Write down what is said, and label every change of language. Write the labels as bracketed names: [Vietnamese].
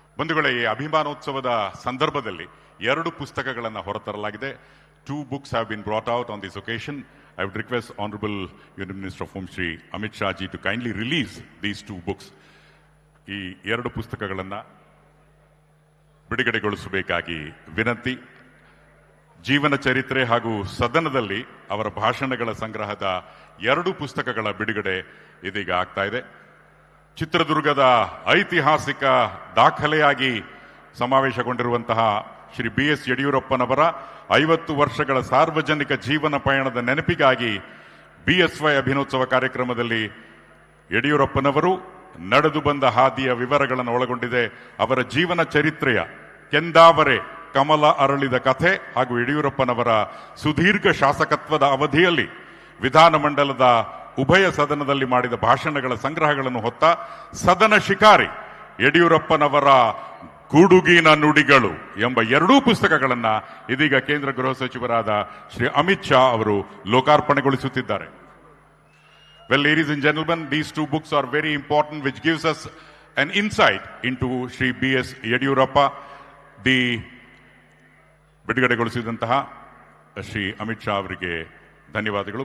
[Kannada] ಬಂಧುಗಳೇ, ಈ ಅಭಿಮಾನೋತ್ಸವದ ಸಂದರ್ಭದಲ್ಲಿ 2 ಪುಸ್ತಕಗಳನ್ನು ಹೊರತರಲಾಗಿದೆ. [English] 2 books have been brought out on this occasion. I would request Honorable Union Minister of Home Shri Amit Shah ji to kindly release these 2 books. [Kannada] ಈ 2 ಪುಸ್ತಕಗಳನ್ನು ಬಿಡುಗಡೆಗೊಳಿಸಬೇಕಾಗಿ ವಿನಂತಿ. ಜೀವನ ಚರಿತ್ರೆ ಹಾಗೂ ಸದನದಲ್ಲಿ ಅವರ ಭಾಷಣಗಳ ಸಂಗ್ರಹದ 2 ಪುಸ್ತಕಗಳ ಬಿಡುಗಡೆ ಇದೀಗ ಆಗ್ತಾ ಇದೆ. ಚಿತ್ರದುರ್ಗದ ಐತಿಹಾಸಿಕ ದಾಖಲೆಯಾಗಿ ಸಮಾವೇಶಗೊಂಡಿರುವಂತಹ ಶ್ರೀ BS ಯಡಿಯೂರಪ್ಪನವರ 50 ವರ್ಷಗಳ ಸಾರ್ವಜನಿಕ ಜೀವನ ಪಯಣದ ನೆನಪಿಗಾಗಿ BSY ಅಭಿನೋತ್ಸವ ಕಾರ್ಯಕ್ರಮದಲ್ಲಿ ಯಡಿಯೂರಪ್ಪನವರು ನಡೆದು ಬಂದ ಹಾದಿಯ ವಿವರಗಳನ್ನು ಒಳಗೊಂಡಿದೆ. ಅವರ ಜೀವನ ಚರಿತ್ರೆಯ ಕೆಂದಾವರೆ ಕಮಲ ಅರಳಿದ ಕಥೆ ಹಾಗೂ ಯಡಿಯೂರಪ್ಪನವರ ಸುದೀರ್ಘ ಶಾಸಕತ್ವದ ಅವಧಿಯಲ್ಲಿ ವಿಧಾನಮಂಡಲದ ಉಭಯ ಸದನದಲ್ಲಿ ಮಾಡಿದ ಭಾಷಣಗಳ ಸಂಗ್ರಹಗಳನ್ನು ಹೊತ್ತ ಸದನ ಶಿಕಾರಿ ಯಡಿಯೂರಪ್ಪನವರ ಗುಡುಗಿನ ನುಡಿಗಳು ಎಂಬ 2 ಪುಸ್ತಕಗಳನ್ನು ಇದೀಗ ಕೇಂದ್ರ ಗೃಹ ಸಚಿವರಾದ ಶ್ರೀ ಅಮಿತ್ ಶಾ ಅವರು ಲೋಕಾರ್ಪಣೆಗೊಳಿಸುತ್ತಿದ್ದಾರೆ. [English] Well, ladies and gentlemen, these 2 books are very important, which gives us an insight into Shri BS Yadiyurappa. [Kannada] The ಬಿಡುಗಡೆಗೊಳಿಸಿದಂತಹ Shri Amit Shah ಅವರಿಗೆ ಧನ್ಯವಾದಗಳು.